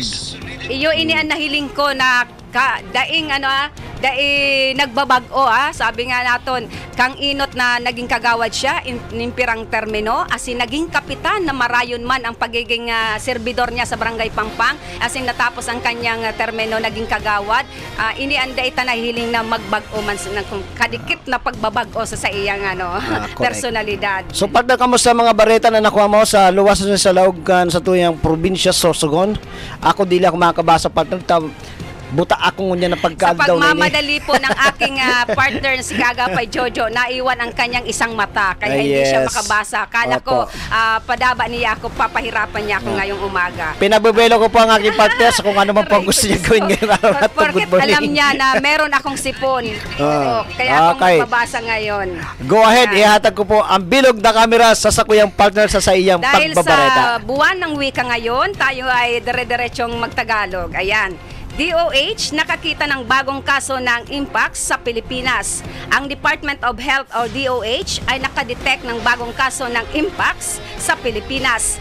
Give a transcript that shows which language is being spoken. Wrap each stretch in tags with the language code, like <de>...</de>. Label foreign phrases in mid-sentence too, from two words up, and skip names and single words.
<bik>Iyo ini ang nahiling ko na daing nagbabago sabi nga naton kang inot na naging kagawad siya nimpirang termino asin naging kapitan na marayon man ang pagiging serbidor niya sa Barangay Pangpang asin natapos ang kanyang termino naging kagawad ini anda ita nahiling na magbago man kung kadikit na pagbabago sa iyang personalidad. So pagda kamo sa mga bareta na nakuha mo sa luwas sa laogan sa tuyang probinsya Sorsogon, ako dili ako makakabasa partner buta ako ngunya na pagkaadaw</bik> <tl>sa pagmamadali po ng aking partner na si Gagapay Jojo, naiwan ang kanyang isang mata kaya hindi siya makabasa. Kala ko padaba niya ako, papahirapan niya ako ngayong umaga. Pinabubelo ko po ang aking partner sa kung ano man po gusto niya gawin ngayong araw at porket alam niya na meron akong sipon. Kaya ako magbabasa ngayon.</tl> <en>Go ahead,</en> <bik>ihatag ko po ang bilog na camera sa sakuyang partner sa iyang dahil pagbabareta.</bik> <tl>Dahil sa buwan ng wika ngayon, tayo ay dire-diretsong magtagalog. Ayan. DOH nakakita ng bagong kaso ng Mpox sa Pilipinas. Ang Department of Health o DOH ay nakadetect ng bagong kaso ng Mpox sa Pilipinas.</tl>